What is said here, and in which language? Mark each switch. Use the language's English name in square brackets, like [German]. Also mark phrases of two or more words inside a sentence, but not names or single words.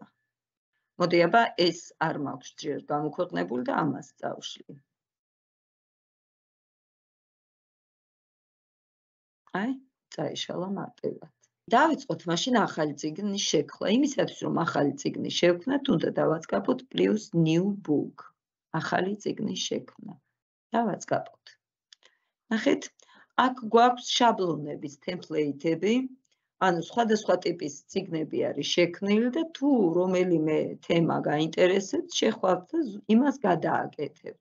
[Georgian] მოდი აბა ეს არ მაქვს ჯერ გამოქვეყნებული და ამას წავშლი. აი, წაიშალა მარტივად. დავიწყოთ მაშინ ახალი წიგნის შექმნა. იმისათვის რომ ახალი წიგნი შევქმნათ, უნდა დავაწყაბოთ [English] plus new book. [Georgian] ახალი წიგნის შექმნა. დავაწყაბოთ. ნახეთ, აქ გვაქვს შაბლონების ტემპლეიტები, ანუ სხვადასხვა ტიპის წიგნები არის შექმნილი და თუ რომელიმე თემა გაინტერესებთ, შეხვალთ და იმას გადააკეთებთ.